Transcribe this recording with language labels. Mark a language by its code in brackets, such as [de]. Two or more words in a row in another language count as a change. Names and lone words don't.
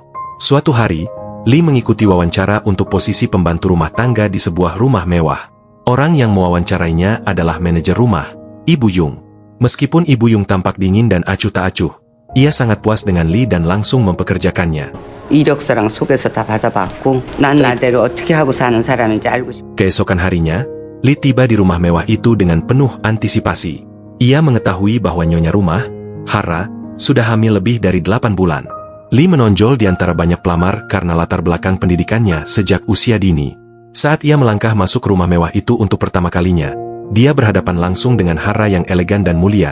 [id] Suatu hari, Lee mengikuti wawancara untuk posisi pembantu rumah tangga di sebuah rumah mewah. Orang yang mewawancarainya adalah manajer rumah, Ibu Yung. Meskipun Ibu Yung tampak dingin dan acuh tak acuh, ia sangat puas dengan Lee dan langsung mempekerjakannya. [ko] 이력서랑 소개서 다 받아봤고 난 나대로 어떻게 하고 사는 사람인지 알고 싶어. [id] Keesokan harinya, Lee tiba di rumah mewah itu dengan penuh antisipasi. Ia mengetahui bahwa nyonya rumah, Hara, sudah hamil lebih dari 8 bulan. Lee menonjol di antara banyak pelamar karena latar belakang pendidikannya sejak usia dini. Saat ia melangkah masuk rumah mewah itu untuk pertama kalinya, dia berhadapan langsung dengan Hara yang elegan dan mulia.